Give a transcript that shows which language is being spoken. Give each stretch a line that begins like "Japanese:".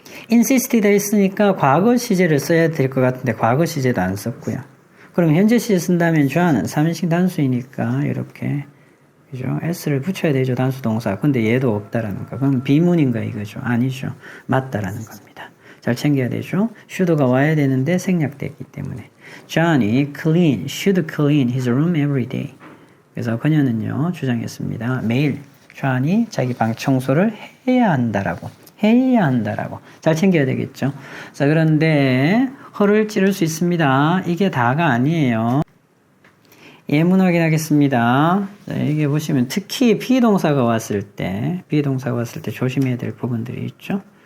Korean: insist 돼 있으니까 과거 시제를 써야 될 것 같은데 과거 시제도 안 썼고요. 그럼 현재 시제 쓴다면 주어는 3인칭 단수이니까 이렇게 그죠? s를 붙여야 되죠. 단수 동사. 근데 얘도 없다라는 거. 그럼 비문인가 이거죠? 아니죠. 맞다라는 겁니다. 잘 챙겨야 되죠. should가 와야 되는데 생략됐기 때문에.
English: Johnny should clean his room every day.
Korean: 그래서 그녀는요 주장했습니다. 매일 Johnny 자기 방 청소를 해야 한다라고. 해야 한다라고. 잘 챙겨야 되겠죠. 자, 그런데 허를 찌를 수 있습니다. 이게 다가 아니에요. 예문 확인하겠습니다. 자, 이게 보시면 특히 비동사가 왔을 때 조심해야 될 부분들이 있죠.